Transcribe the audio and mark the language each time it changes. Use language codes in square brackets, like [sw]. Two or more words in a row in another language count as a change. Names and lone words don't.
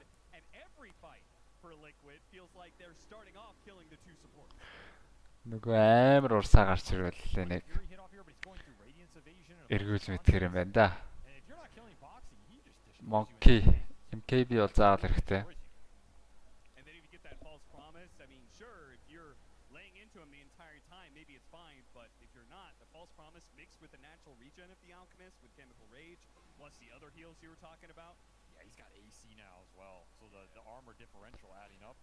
[mn] Нөгөө амар урсаа гарч ирвэл нэг эргүүлж мэдхэр юм байна да. Monkey MKB бол заавал хэрэгтэй. [en] Plus the other heals you were talking about. Yeah, he's got AC now as well. So the armor differential adding up.